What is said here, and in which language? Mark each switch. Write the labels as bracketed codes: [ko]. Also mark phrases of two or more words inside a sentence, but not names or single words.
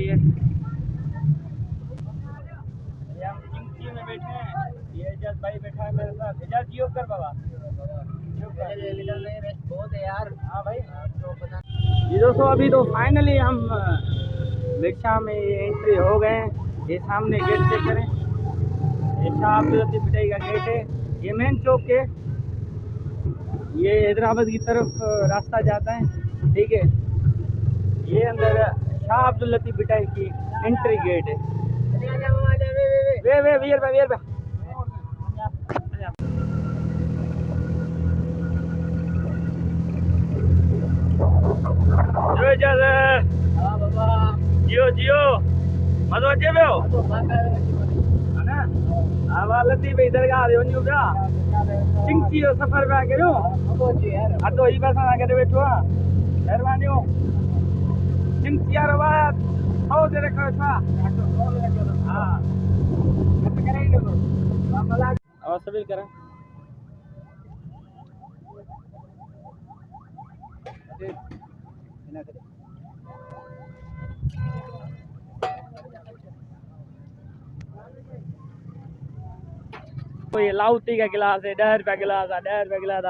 [hi] ये हम चिंची में बैठे हैं। ये एजाज भाई बैठा है मेरे साथ। एजाज जियो कर बाबा, बहुत है यार। हाँ भाई, ये दोस्तों अभी तो फाइनली हम बिरशाह में एंट्री हो गए हैं। ये सामने गेट चेक करें, ये शाह अब्दुल लतीफ़ भिटाई का गेट है। ये मेन चौक है, ये हैदराबाद की तरफ रास्ता जाता है, ठीक है। ये अंदर शाह अब्दुल लतीफ़ भिटाई की एंट्री गेट है। [sd] वे वीर भाई जियो जियो मज़ो अचे पियो है ना? हा लतीफ़ इधर का वञूं पिया, चिंची जो सफ़र पिया करियूं। अधो ही बस सां गॾु वेठो आहे, महिरबानियूं। चिंची वारो बार 100 ते रखो छा? [hi] हाँ आवाज़ सभी करें। तो ये लाउटी का गिलास है, 10 रुपया गिलास है, 10 रुपया गिलास है।